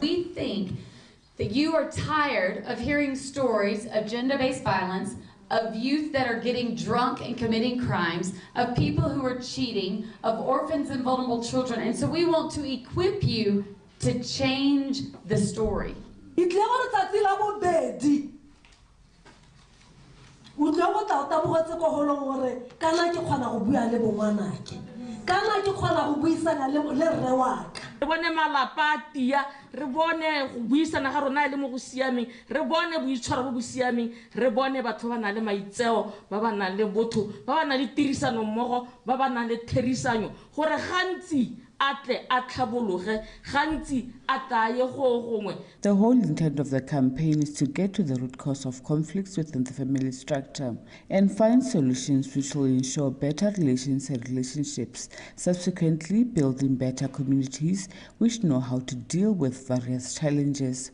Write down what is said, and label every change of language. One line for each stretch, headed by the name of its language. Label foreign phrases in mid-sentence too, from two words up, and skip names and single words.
English: We think that you are tired of hearing stories of gender-based violence, of youth that are getting drunk and committing crimes, of people who are cheating, of orphans and vulnerable children. And so we want to equip you to change the story.
Tswana: Re bone malapa tia re bone go buisana ga rona le mo go siameng re bone boitshwaro bo bo siameng re bone batho ba na le maitseo ba ba na le botho ba ba na le tirisano mmogo ba ba na le therisanyo gore gantsi atle a tlhabologe gantsi ataye go gongwe.
English: The whole intent of the campaign is to get to the root cause of conflicts within the family structure and find solutions which will ensure better relations and relationships, subsequently building better communities which know how to deal with various challenges.